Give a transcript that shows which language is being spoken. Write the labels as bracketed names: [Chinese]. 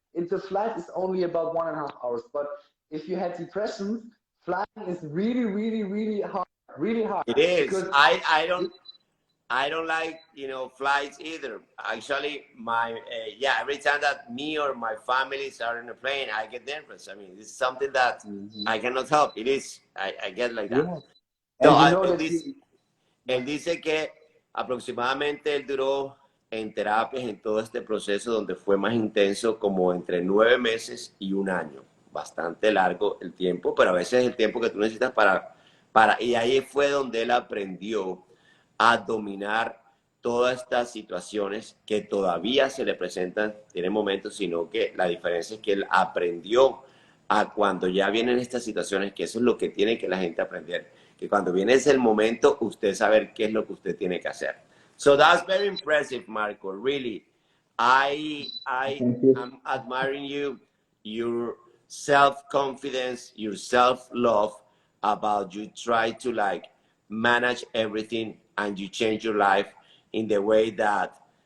[English] The flight is only about 1.5 hours, but if you had depression, flying is really, really, really hard, really hard. it is. Because I don't like, flights either. Actually, every time that me or my family are in a plane, I get nervous. I mean, it's something that I cannot help. It is. I get like that. Yeah. [Spanish] No, él dice que aproximadamente él duró en terapias en todo este proceso donde fue más intenso como entre 9 meses y 1 año. Bastante largo el tiempo, pero a veces es el tiempo que tú necesitas y ahí fue donde él aprendió a dominar todas estas situaciones que todavía se le presentan, tiene momentos, sino que la diferencia es que él aprendió a cuando ya vienen estas situaciones, que eso es lo que tiene que la gente aprender, que cuando viene ese momento, usted saber qué es lo que usted tiene que hacer. [English] So that's very impressive, Marco, really. I'm admiring you, your self-confidence, your self-love, about you try to manage everything and you change your life in the way that